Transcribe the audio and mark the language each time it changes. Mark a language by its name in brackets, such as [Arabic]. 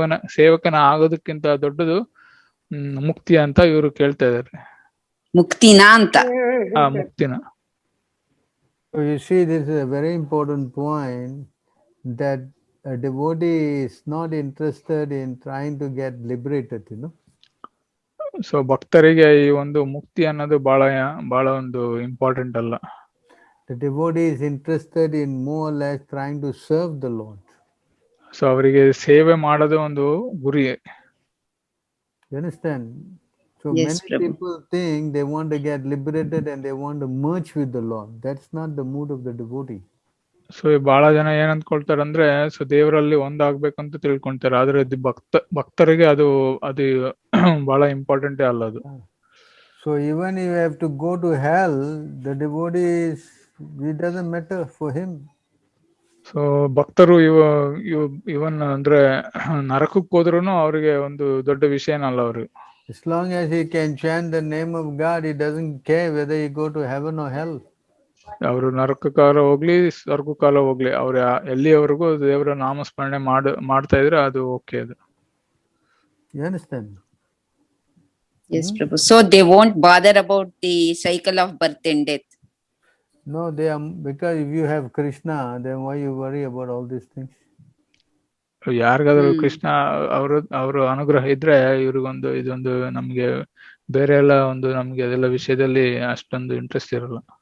[Kannada] ಸೇವಕನ ಆಗೋದಕ್ಕಿಂತ ದೊಡ್ಡದು ಮುಕ್ತಿ ಅಂತ ಇವರು ಕೇಳ್ತಾ ಇದಾರೆ. ಮುಕ್ತಿನಾ ಅಂತ. ಮುಕ್ತಿನ. [English] So you see, this is a very important point, that a devotee is not interested in trying to get liberated, you know. [Kannada] So ಭಕ್ತರಿಗೆ ಈ ಒಂದು ಮುಕ್ತಿ ಅನ್ನೋದು ಬಹಳ ಒಂದು ಇಂಪಾರ್ಟೆಂಟ್ ಅಲ್ಲ. [English] The devotee is interested in more or less trying to serve the Lord. [Kannada] So ಅವರಿಗೆ ಸೇವೆ ಮಾಡೋದು ಒಂದು ಗುರಿ. [English] You understand? So Yes, many Prabhu. people think they want to get liberated and they want to merge with the Lord. That's not the mood of the devotee. [Kannada] So ಬಹಳ ಜನ ಏನ್ ಅಂದ್ಕೊಳ್ತಾರೆ ಅಂದ್ರೆ, so ದೇವರಲ್ಲಿ ಒಂದಾಗ್ಬೇಕಂತ ತಿಳ್ಕೊಂತಾರೆ. ಆದ್ರೆ ಭಕ್ತರಿಗೆ ಅದು ಬಹಳ ಇಂಪಾರ್ಟೆಂಟೇ ಅಲ್ಲ ಅದು. [English] So even if you have to go to hell, the devotee it doesn't matter for him. [Kannada] So ಭಕ್ತರು ಇವನ್ ಅಂದ್ರೆ ನರಕಕ್ಕೆ ಹೋದ್ರುನು ಅವ್ರಿಗೆ ಒಂದು ದೊಡ್ಡ ವಿಷಯನಲ್ಲ ಅವ್ರಿಗೆ. [English] As long as he can chant the name of God, he doesn't care whether he go to heaven or hell. [Kannada] ಅವರು ನರಕಕ್ಕಾಲ ಹೋಗ್ಲಿ ಸ್ವರ್ಗಕ್ಕಾಲ ಹೋಗ್ಲಿ, ಅವ್ರ ಎಲ್ಲಿಯವರೆಗೂ ದೇವರ ನಾಮಸ್ಮರಣೆ ಮಾಡ್ತಾ ಇದ್ರೆ ಅದು ಓಕೆ ಅದು. [English] You understand? Yes, Prabhu. So they won't bother about the cycle of birth and death. No, they are, because if you have Krishna, then why you worry about all these things? [Kannada] ಯಾರಿಗಾದ್ರೂ ಕೃಷ್ಣ ಅವ್ರ ಅನುಗ್ರಹ ಇದ್ರೆ ಇವ್ರಿಗೊಂದು ಇದೊಂದು ನಮ್ಗೆ ಬೇರೆ ಎಲ್ಲ ಒಂದು ನಮ್ಗೆ ಅದೆಲ್ಲ ವಿಷಯದಲ್ಲಿ ಅಷ್ಟೊಂದು ಇಂಟ್ರೆಸ್ಟ್ ಇರಲ್ಲ.